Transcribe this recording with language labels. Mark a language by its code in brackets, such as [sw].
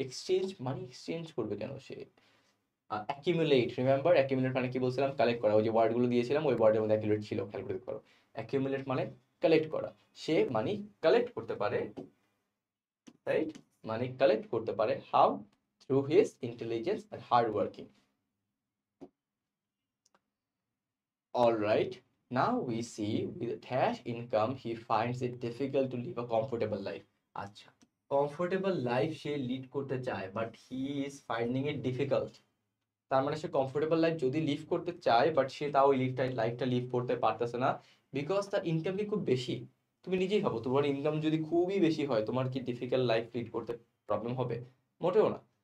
[bn] Exchange মানে exchange করবে কেন সে? অ্যাকিউমুলেট, রিমেম্বার অ্যাকিউমুলেট মানে কি বলছিলাম? কালেক্ট করা। ওই যে ওয়ার্ডগুলো দিয়েছিলাম ওই ওয়ার্ডের মধ্যে অ্যাকিউমুলেট ছিল, খেয়াল করে দেখতে পারো। অ্যাকিউমুলেট মানে কালেক্ট করা, সে মানি কালেক্ট করতে পারে, রাইট? মানি কালেক্ট করতে পারে, [en] How? Through his intelligence and hard working. Alright, now we see with dash income he finds it difficult to live a comfortable life. [bn] আচ্ছা, কমফোর্টেবল লাইফ সে লিড করতে চায়, [en] But he is finding it difficult. [bn] তার মানে সে comfortable life যদি leave করতে চায়, but সে তাও ওই লাইফটা লিভ করতে পারতেছে না, বিকজ তার ইনকাম কি খুব বেশি। তুমি নিজেই ভাবো, তোমার ইনকাম যদি খুবই বেশি হয়, তোমার কি ডিফিকাল্ট লাইফ লিড করতে প্রবলেম হবে? মোটেও না।